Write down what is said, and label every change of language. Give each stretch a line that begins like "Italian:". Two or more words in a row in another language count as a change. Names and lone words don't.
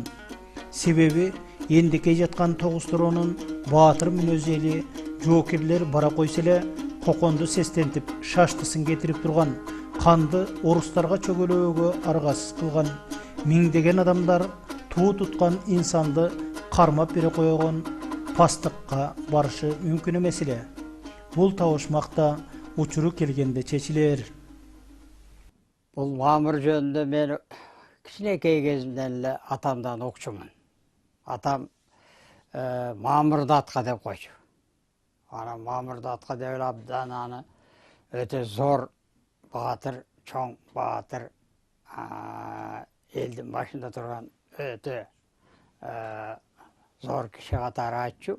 Kyrgyz: Себеби эндикей жаткан Тогусторонун Баатыр мүнөзү эли жоокерлер бара койсо эле коконду сестентип шаштысын кетирип турган, канды орустарга чөгөлөөгө аргасыз кылган, миңдеген адамдар туу туткан инсанды кармап бере койгон пастыкка барышы мүмкүн эмес эле. Бул табышмакта учуру келгенде чечилер. Бұл Мамыр жөнінде мен кичинекей кезимден эле атамдан укчумун. Атам Мамырды атка деп койчу. Ана Мамырды атка деп эле абдан аны өтө зор баатыр, чоң баатыр, элдин башында турган өтө зор киши катары айтчу.